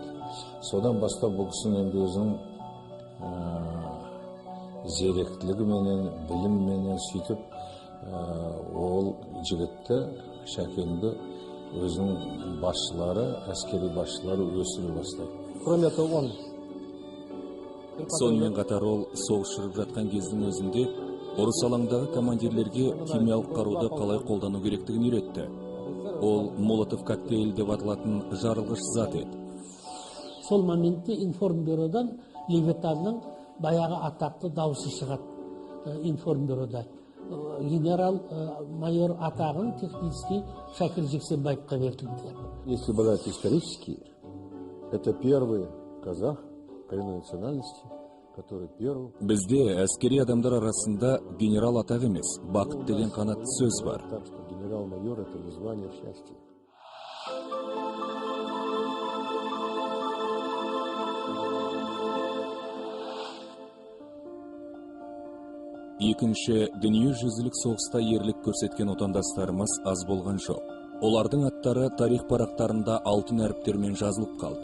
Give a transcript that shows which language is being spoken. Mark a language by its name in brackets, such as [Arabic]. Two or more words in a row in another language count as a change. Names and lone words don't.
[Kazakh] Содан бастап бұл кісінің енді өзінің зеректілігіменен, білімменен сөйтіп ол жігітті, Шәкенді өзінің басшылары, әскери басшылары өсіре бастайды. [Russian] Кроме того, [Kazakh] сонымен қатар ол соғыс жүріп жатқан кездің өзінде ұрыс алаңдағы командирлерге химиялық қаруды қалай қолдану керектігін үйретті. Ол Молотов коктейль деп аталатын жарылғыш зат еді. сол моментте информбюродан Левитанның баяғы атақты дауысы шығады информбюрода. Генерал-майор атағын технически Шакир Жексенбаевқа берілді. [Russian] Если брать исторически, это первый казах коренной национальности, который первый. [Kazakh] Бізде әскери адамдар арасында генерал атақ емес, бақыт деген қанатты сөз бар. [Russian] Так что генерал-майор это не звание счастья. [Kazakh] Екінші дүниежүзілік соғыста ерлік көрсеткен отандастарымыз аз болған жоқ. Олардың аттары тарих парақтарында алтын әріптермен жазылып қалды.